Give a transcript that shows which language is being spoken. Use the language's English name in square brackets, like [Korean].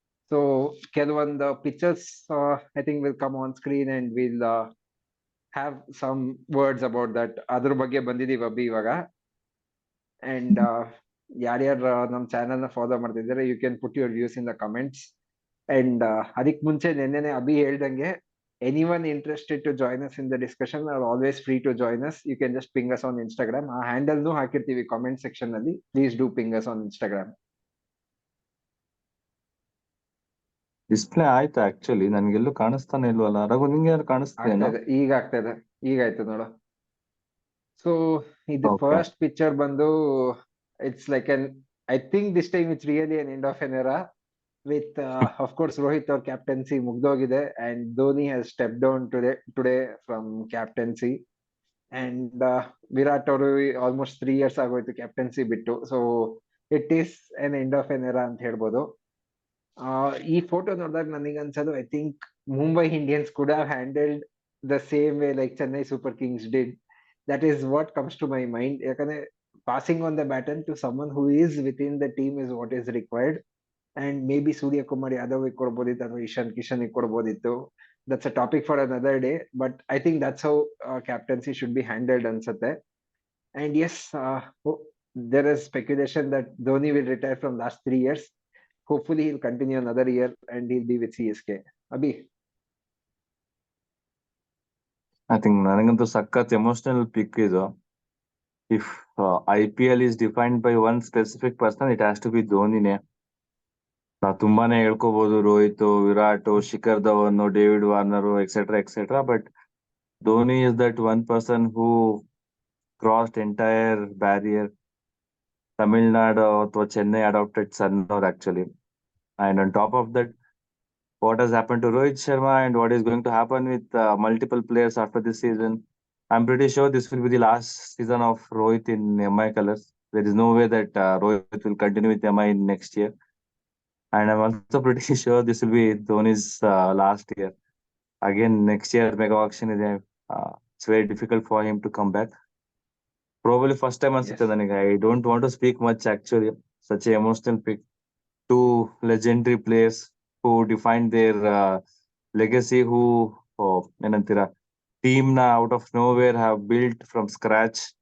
[English] So ಕೆಲವೊಂದು pictures I think will come on screen and will have some words about that. [Kannada] ಅದ್ರ ಬಗ್ಗೆ ಬಂದಿದೀವಿ ಅಭಿ ಇವಾಗ. ಅಂಡ್ ಯಾರ್ಯಾರು ನಮ್ಮ ಚಾನೆಲ್ ನ ಫಾಲೋ ಮಾಡ್ತಿದ್ದಾರೆ, [English] You can put your views in the comments. And [Kannada] ಅದಕ್ಕೆ ಮುಂಚೆ ನೆನ್ನೆನೆ ಅಭಿ ಹೇಳ್ದಂಗೆ, [English] anyone interested to join us in the discussion are always free to join us. You can just ping us on Instagram. [Kannada] ಆ handle ನು ಹಾಕಿರ್ತೀವಿ comment section ಅಲ್ಲಿ. [English] Please do ping us on Instagram. [Kannada] Display ಆಯ್ತಾ? Actually ನನ್ಗೆಲ್ಲೂ ಕಾಣಿಸ್ತಾನೆ ಇಲ್ವಲ್ಲ. ರಘು, ನಿಂಗೆ ಯಾರು ಕಾಣಿಸ್ತೀನೋ? ಈಗ ಆಗ್ತಾ ಇದೆ, ಈಗ ಆಯ್ತು ನೋಡು. ಸೊ ಇದು [English] Okay. First picture ಬಂದು it's like an, I think this time it's really an end of an era with of course Rohit [Kannada] ಅವ್ರ captaincy ಮುಗ್ದೋಗಿದೆ [English] And Dhoni has step down today from captaincy. [Kannada] And Virat ಅವರು ಆಲ್ಮೋಸ್ಟ್ 3 years ಆಗೋಯ್ತು captaincy ಬಿಟ್ಟು. [English] so it is an end of an era [Kannada] ಅಂತ ಹೇಳ್ಬೋದು. ಈ photo ನೋಡಿದಾಗ ನನಗೆ ಅನ್ಸೋದು, [English] I think Mumbai Indians could have handled the same way like Chennai super kings did. That is what comes to my mind. ಯಾಕಂದ್ರೆ passing on the baton to someone who is within the team is what is required. [Kannada] And may be Surya Kumar Yadav ಕೊಡ್ಬೋದಿತ್ತು ಅಥವಾ Ishan Kishan ಕೊಡ್ಬೋದಿತ್ತು. [English] That's a topic for another day. But I think that's how captaincy should be handled ಅನ್ಸುತ್ತೆ. And yes, there is speculation that Dhoni will retire from last 3 years. Hopefully he'll continue another year and he'll be with CSK. Abhi? [Kannada] I think ನನಗಂತೂ ಸಖತ್ emotional ಪಿಕ್ ಇದು. [English] If IPL is defined by one specific person, it has to be ಧೋನಿನೇ. [Kannada] ನಾವು ತುಂಬಾನೇ ಹೇಳ್ಕೋಬಹುದು Rohit, Virat, Shikhar Dhawan, David Warner etcetera. [English] But Dhoni is that one person who crossed entire barrier. [Kannada] Tamil Nadu ಅಥವಾ Chennai adopted son actually. [English] And on top of that, what has happened to Rohit Sharma and what is going to happen with multiple players after this season. I'm pretty sure this will be the last season of Rohit in MI colours. There is no way that Rohit will continue with MI in next year. And I'm also pretty sure this will be Dhoni's last year. Again, next year mega auction is it's very difficult for him to come back. Probably first time [Kannada] ಅನ್ಸುತ್ತೆ ನನಗೆ. [English] I don't want to speak much actually. Such an emotional pick. Two legendary players who defined their legacy, who [Kannada] ಏನಂತೀರಾ, team ನ [English] Out of nowhere have built from scratch.